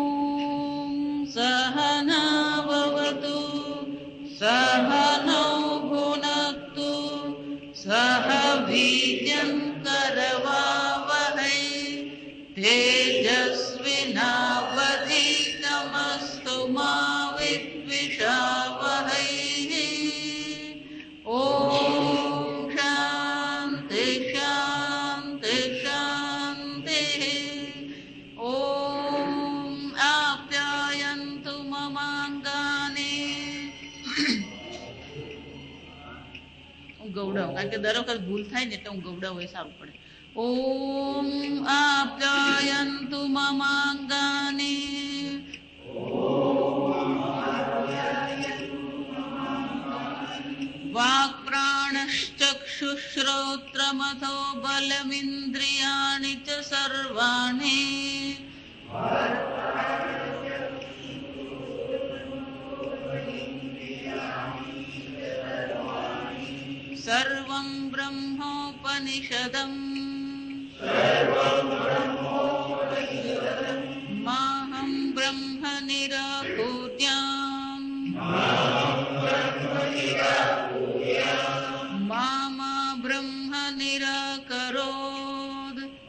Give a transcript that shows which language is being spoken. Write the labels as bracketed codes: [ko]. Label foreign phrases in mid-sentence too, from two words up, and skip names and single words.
[sa] सहना भवतु सहनौ भुनक्तु सह वीर्यं करवावहै तेजस्विनावधीतमस्तु मा विद्विषावहै ॐ शान्ति शान्ति शान्तिः ॐ आप्यायन्तु ममाङ्गानि [gu] હું ગૌડાવું કારણ કે દર વખત ભૂલ થાય ને એટલે હું ગૌડાવું એ સારું પડે. [sa] ઓમ આપ્યાયન્તુ મમાંગાનિ વાક્ પ્રાણશ્ચક્ષુશ્રોત્રમથો બલમિન્દ્રિયાણિ ચ સર્વાણિ सर्वं ब्रह्मोपनिषदम् माहं ब्रह्म निराकुर्याम् मामा ब्रह्म निराकरोत्